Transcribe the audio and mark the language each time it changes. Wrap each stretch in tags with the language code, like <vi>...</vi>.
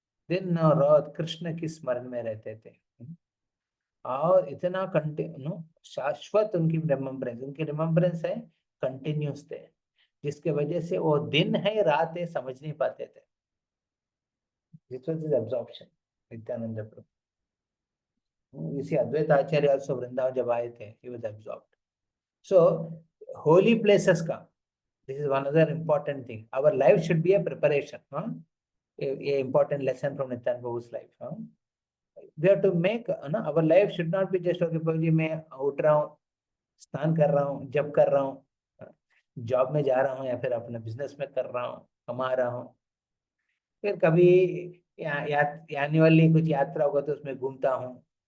<hi>दिन और रात कृष्ण की स्मरण में रहते थे. और इतना कंटिन्यू शाश्वत उनकी रिमेम्बरेंस है, कंटिन्यूस थे, जिसके वजह से वो दिन है रात है समझ नहीं पाते थे.</hi> <en>This was his absorption Nityananda Prabhu. इसी Advaita Acharya also Vrindavan</en> <hi>जब आए थे,</hi> <en>he was absorbed. So holy places का, this is one other important thing. Our life should be a preparation. A important lesson from Nityananda Prabhu's life. We have to make our life should not be just okay</en> <hi>प्रभु जी मैं उठ रहा हूँ, स्नान कर रहा हूँ, जप कर रहा हूँ, जॉब में जा रहा हूँ या फिर अपने बिजनेस में कर रहा हूँ, कमा रहा हूँ, फिर कभी एनुअली कुछ यात्रा होगा तो उसमें घूमता हूँ.</hi>